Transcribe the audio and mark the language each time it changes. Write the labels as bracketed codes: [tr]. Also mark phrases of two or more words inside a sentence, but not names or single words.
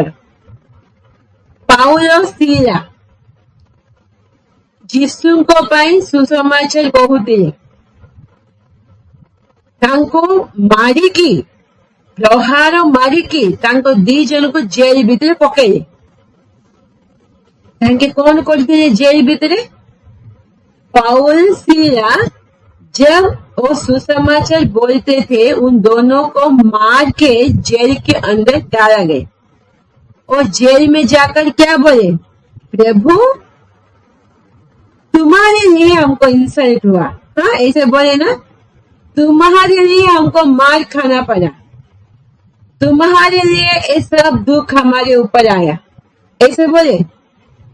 [or] ପାଉଲ ସ୍ତ୍ରୀରା ଯୀଶୁଙ୍କ ପାଇଁ ସୁସମାଚାର କହୁଥିଲେ, ତାଙ୍କୁ ମାରିକି, ପ୍ରହାର ମାରିକି ତାଙ୍କ 2 ଜଣଙ୍କୁ ଜେଲ ଭିତରେ ପକେଇଲେ। ତାଙ୍କେ କଣ କରିଥିଲେ जेल ଭିତରେ? [hi] पाउल सीला जब वो सुसमाचार बोलते थे, उन दोनों को मार के जेल के अंदर डाला गया। और जेल में जाकर क्या बोले? प्रभु तुम्हारे लिए हमको इंसल्ट हुआ, हाँ ऐसे बोले ना, तुम्हारे लिए हमको मार खाना पड़ा, तुम्हारे लिए ये सब दुख हमारे ऊपर आया, ऐसे बोले ना।